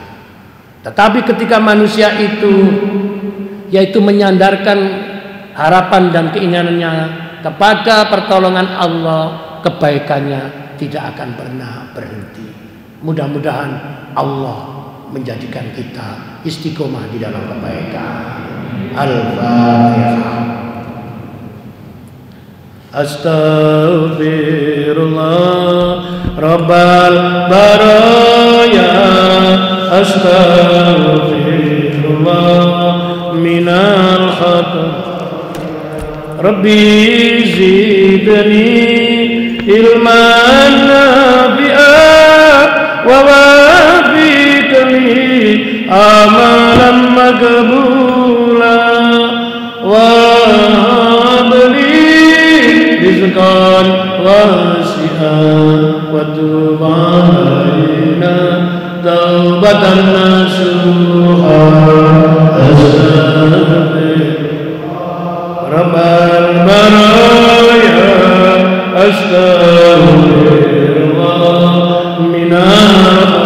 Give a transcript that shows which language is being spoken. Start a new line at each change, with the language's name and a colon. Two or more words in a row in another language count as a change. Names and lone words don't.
Indonesian: Tetapi ketika manusia itu yaitu menyandarkan harapan dan keinginannya kepada pertolongan Allah, kebaikannya tidak akan pernah berhenti. Mudah-mudahan Allah menjadikan kita istiqomah di dalam kebaikan. Al-Fatihah.
Arabic: أستغفر الله رب البرايا، أستغفر الله من الخطا. رب زدني علما نافعا ووفقني عملا مقبولا ورزقا واسعا وتب علينا توبة نصوحا. رب البرايا، أستغفر الله من.